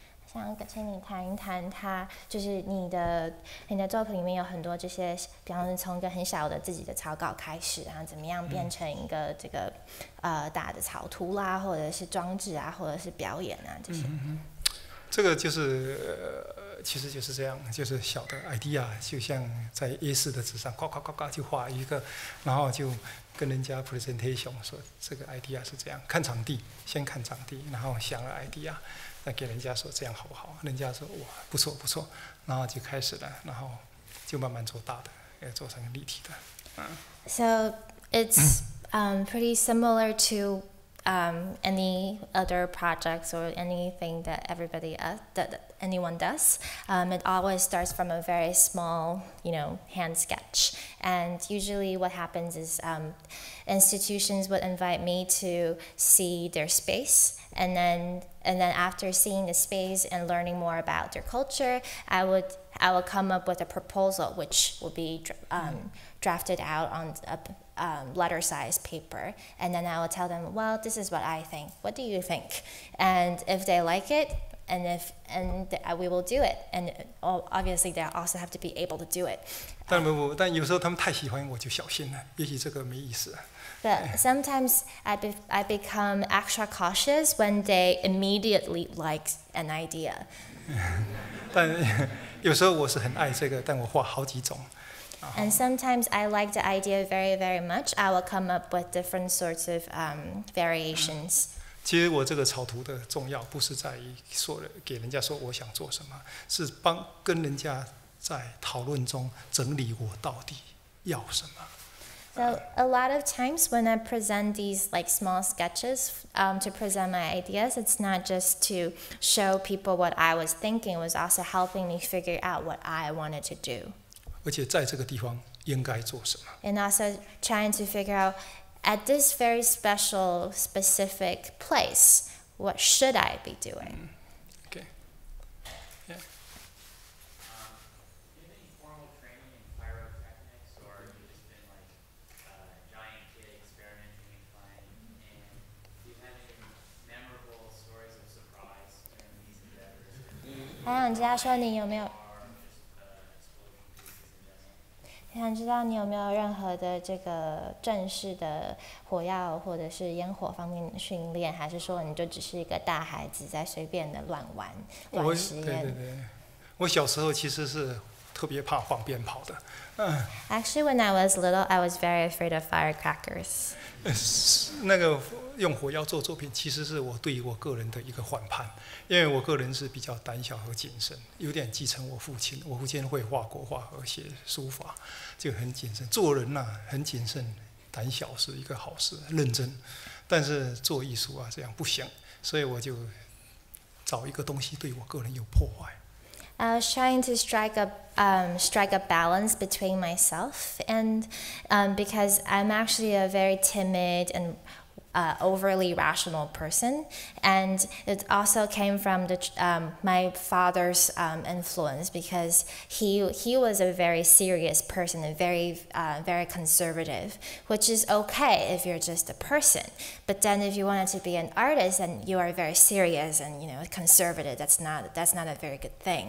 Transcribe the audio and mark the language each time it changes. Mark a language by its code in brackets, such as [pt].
[zh] 想请你谈一谈它，就是你的作品里面有很多这些，比方说从一个很小的自己的草稿开始，然后怎么样变成一个这个大的草图啦，或者是装置啊，或者是表演啊这些。这个就是其实就是这样，就是小的 idea， 就像在 A4 的纸上，呱呱呱呱就画一个，然后就跟人家 presentation 说这个 idea 是这样，看场地，先看场地，然后想了 idea， 那给人家说这样好不好？人家说哇不错不错，然后就开始了，然后就慢慢做大的，做成立体的。 [en] So it's pretty similar to any other projects or anything that anyone does. It always starts from a very small, hand sketch. And usually what happens is institutions would invite me to see their space. And then after seeing the space and learning more about their culture, I would come up with a proposal which will be drafted out on letter-sized paper, and then I will tell them, well, this is what I think. What do you think? And if they like it, we will do it. And obviously, they also have to be able to do it. [zh] 但有时候他们太喜欢我就小心了，也许这个没意思。 [en] But sometimes I become extra cautious when they immediately like an idea. [zh] 但有时候我是很爱这个，但我画好几种。 [en] And sometimes I like the idea very, very much. I will come up with different sorts of variations. [zh] 其实我这个草图的重要不是在于给人家说我想做什么，是跟人家在讨论中整理我到底要什么。 [en] So a lot of times when I present these like small sketches to present my ideas, it's not just to show people what I was thinking. It was also helping me figure out what I wanted to do. [zh] 而且在这个地方应该做什么。 [en] And also trying to figure out at this very special, specific place, what should I be doing? Okay. Yeah. Do you have any formal training in pyrotechnics, or have you just been like a giant kid experimenting and playing? And do you have any memorable stories of surprise during these endeavors? [zh] 还想知道说你有没有？想知道你有没有任何的这个正式的火药或者是烟火方面的训练，还是说你就只是一个大孩子在随便的乱玩、乱实验？对，我小时候其实是特别怕放鞭炮的。 Actually, when I was little, I was very afraid of firecrackers. 那个用火药做作品，其实是我对于我个人的一个反叛，因为我个人是比较胆小和谨慎，有点继承我父亲。我父亲会画国画和写书法，就很谨慎。做人呐，很谨慎，胆小是一个好事，认真。但是做艺术啊，这样不行，所以我就找一个东西对我个人有破坏。 [en] I was trying to strike a balance between myself and because I'm actually a very timid and overly rational person, and it also came from my father's influence because he was a very serious person and very conservative, which is okay if you're just a person, but then if you wanted to be an artist and you are very serious and conservative, that's not a very good thing.